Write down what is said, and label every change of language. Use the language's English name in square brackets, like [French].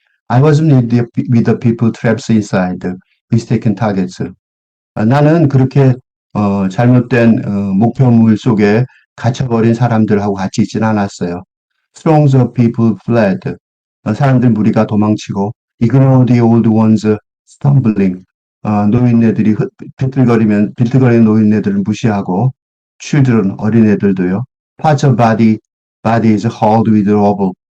[English] I wasn't with the people trapped inside mistaken targets. [Korean] 나는 그렇게 잘못된 목표물 속에 갇혀버린 사람들하고 같이 있진 않았어요. [English] Throngs of people fled. [Korean] 사람들 무리가 도망치고 [English] ignore the old ones stumbling. [Korean] 노인네들이 비틀거리는 노인네들을 무시하고 children 어린애들도요. [English] Parts of body is hauled with rubble.